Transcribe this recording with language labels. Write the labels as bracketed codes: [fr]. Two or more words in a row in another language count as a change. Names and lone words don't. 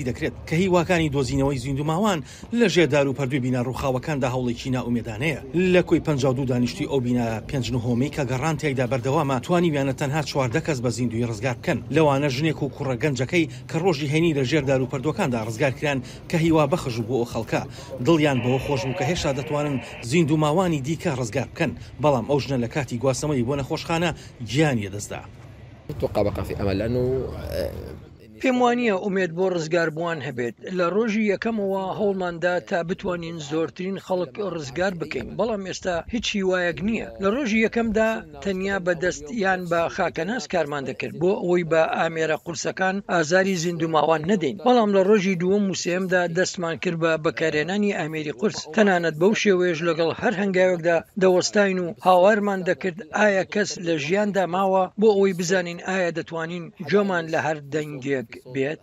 [ckb] دەکرێت کە هیواکانی دۆزینەوەی زیندووماوان لە ژێردار و پەردووی بینا ڕووخاوەکاندا هەوڵێکی ناومێدانەیە لە کۆی 52 دانیشتی ئەو بینا 5 کە گەڕان تێیدا بەردەوامە توانیویانە تەنها 14 کەس بە زیندوی ڕزگار بکەن لەوانە ژنێک و کوڕە گەنجەکەی کە ڕۆژی هێنی لە ژێردار و پەردووەکاندا ڕزگارکران کە هیوا بەخش بوو بۆ ئەو خەڵکە دڵیان بەوە خۆش بوو کە هێشتا دەتوانن زیندووماوانی دیکە ڕزگار بکەن بەڵام ئەو ژنە لە کاتی گواسەمەی بۆ نەخۆشخانە گیانی دەستدا. [ar] أتوقع بقى في أمل لأنه [ckb] پێم وانییە ئومێد بۆ ڕزگاربووان هەبێت لە ڕۆژی یەکەمەوە هەوڵماندا تا بتوانین زۆرترین خەڵک ڕزگار بکەین بەڵام ئێستا هیچ هیوایەک نییە لە ڕۆژی یەکەمدا تەنیا بەدەست یان بە خاکەناس کارمان دەکرد بۆ ئەوەی بە ئامێرە قورسەکان ئازاری زیندووماوان نەدەین بەڵام لە ڕۆژی دووەم و سێمدا دەستمان کرد بە بەکارێنانی ئامێری قورس تەنانەت بەو شێوەیەش لەگەڵ هەر هەنگاوێکدا دەوەستاین و هاوارمان دەکرد ئایا کەس لە ژیاندا ماوە بۆ ئەوەی بزانین ئایا دەتوانین جۆمان لە هەر دەنگێک بێت.